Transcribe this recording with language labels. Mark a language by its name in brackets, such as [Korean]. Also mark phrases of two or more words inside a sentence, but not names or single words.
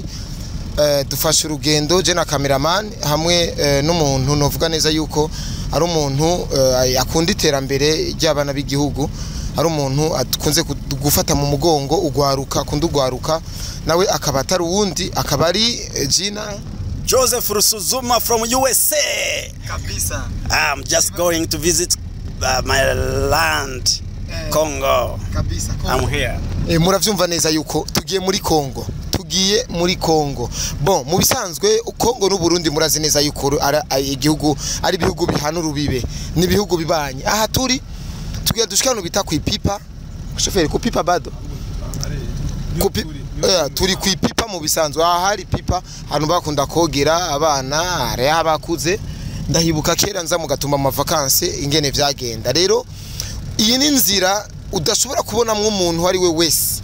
[Rundi] Dufashe urugendo je na cameraman hamwe n'umuntu novuga neza yuko ari umuntu akunda iterambere ry'abana b'igihugu, ari umuntu akunze gufata mu mugongo ugwaruka, akunda ugwaruka, nawe akaba atari uwundi, akaba ari Gina Joseph Rusuzuma from USA. Kabisa. [English] I'm just going to visit my land, Congo. Kabisa. I'm here. [Rundi] Muravyumva neza yuko tugiye muri Congo. Tugiye muri Congo. Bon, mu bisanzwe Congo n'u Burundi murazi neza yuko igihugu ari bihugu bihana urubibe, ni bihugu bibanye. Aha tugiye dushikano bita ku ipipa. Shoferi ku pipa bado. Turi ku ipipa mu bisanzwe. Aha hari pipa hano bakunda kogera abana, ari abakuze. Ndahibuka kera nza mu Gatumba mu vacances ingene vyagenda. Rero iyi ni nzira udashobora kubonamwe umuntu ari we wese.